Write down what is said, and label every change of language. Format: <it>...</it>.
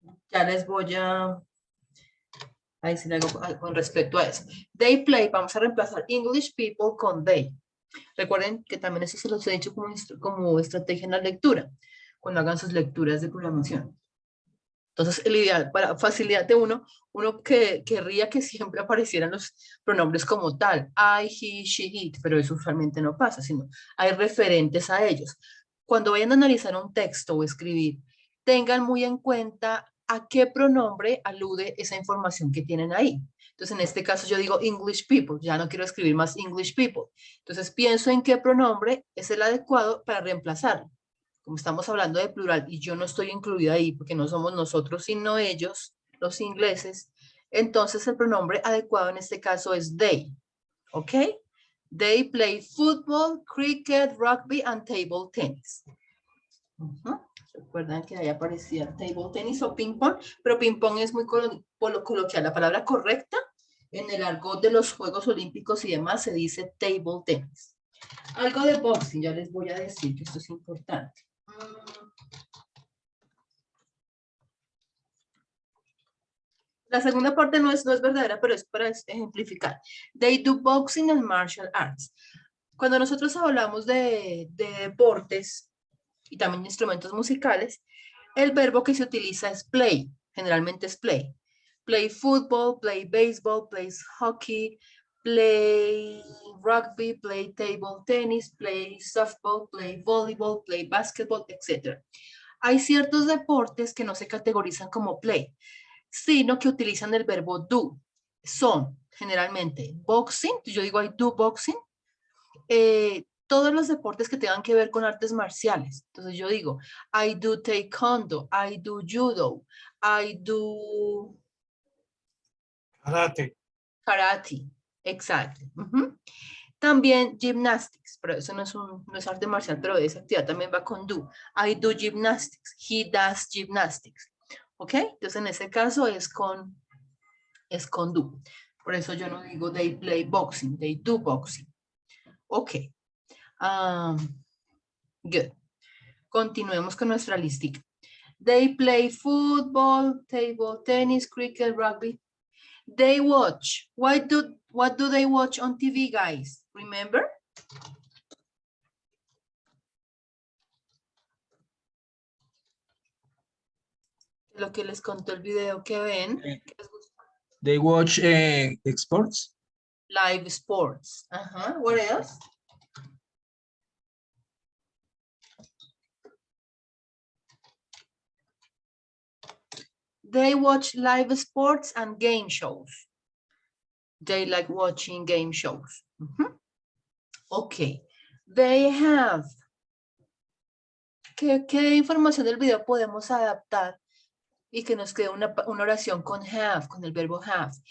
<es>Ya les voy a decir algo con respecto a eso.</es> <en>They play,</en> <es>vamos a reemplazar English people con they. Recuerden que también eso se los he dicho como estrategia en la lectura, cuando hagan sus lecturas de programación. Entonces, el ideal para facilidad de uno que querría que siempre aparecieran los pronombres como tal,</es> <en>I, he, she, it,</en> <es>pero eso usualmente no pasa, sino hay referentes a ellos. Cuando vayan a analizar un texto o escribir, tengan muy en cuenta a qué pronombre alude esa información que tienen ahí. Entonces, en este caso yo digo English people, ya no quiero escribir más English people. Entonces, pienso en qué pronombre es el adecuado para reemplazarlo. Como estamos hablando de plural y yo no estoy incluida ahí porque no somos nosotros sino ellos, los ingleses, entonces el pronombre adecuado en este caso es they. ¿Ok?</es> <en>They play football, cricket, rugby, and table tennis.</en> <es>Recuerdan que ahí aparecía table tennis o ping pong, pero ping pong es muy coloquial. La palabra correcta en el argot de los Juegos Olímpicos y demás se dice table tennis. Algo de boxing, ya les voy a decir que esto es importante. La segunda parte no es verdadera, pero es para ejemplificar.</es> <en>They do boxing and martial arts.</en> <es>Cuando nosotros hablamos de deportes y también de instrumentos musicales, el verbo que se utiliza es play, generalmente es play.</es> <en>Play football, play baseball, play hockey, play rugby, play table tennis, play softball, play volleyball, play basketball, etc.</en> <es>Hay ciertos deportes que no se categorizan como play, sino que utilizan el verbo do. Son generalmente boxing, yo digo</es> <en>I do boxing,</en> <es>todos los deportes que tengan que ver con artes marciales. Entonces yo digo,</es> <en>I do taekwondo, I do judo, I do Karate.</en> <es>karate. Exacto. También gymnastics, pero eso no es arte marcial, pero esa actividad también va con do.</es> <en>I do gymnastics, he does gymnastics.</en> <es>¿Ok? Entonces en ese caso es con do. Por eso yo no digo</es> <en>they play boxing, they do boxing.</en> <es>Ok.</es> <en>Good.</en> <es>Continuemos con nuestra listita.</es> <en>They play football, table tennis, cricket, rugby. They watch. What do they watch on TV, guys? Remember?</en> <es>Lo que les contó el video que ven.</es> <en>They watch sports. Live sports. What else? They watch live sports and game shows. They like watching game shows. Ok. They have.</en> <es>¿Qué información del video podemos adaptar y que nos quede una oración con have, con el verbo have?</es>